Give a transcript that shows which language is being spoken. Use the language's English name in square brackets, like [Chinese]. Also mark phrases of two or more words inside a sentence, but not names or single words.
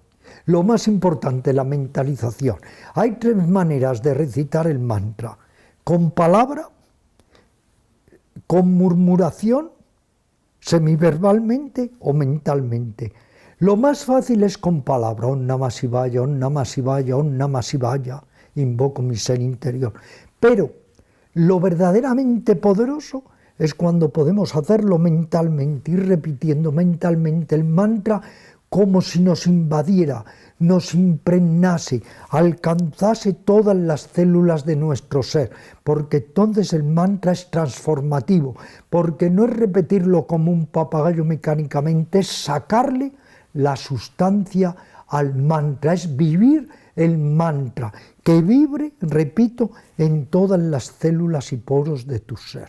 [Spanish] Lo más importante, la mentalización. Hay tres maneras de recitar el mantra: con palabra, con murmuración, semiverbalmente o mentalmente. Lo más fácil es con palabra, [Sanskrit] Om Namah Shivaya, Om Namah Shivaya, Om Namah Shivaya, [Spanish] invoco mi ser interior. Pero lo verdaderamente poderoso es cuando podemos hacerlo mentalmente, ir repitiendo mentalmente el mantra como si nos invadiera, nos impregnase, alcanzase todas las células de nuestro ser, porque entonces el mantra es transformativo, porque no es repetirlo como un papagayo mecánicamente, es sacarle la sustancia al mantra, es vivir el mantra, que vibre, repito, en todas las células y poros de tu ser.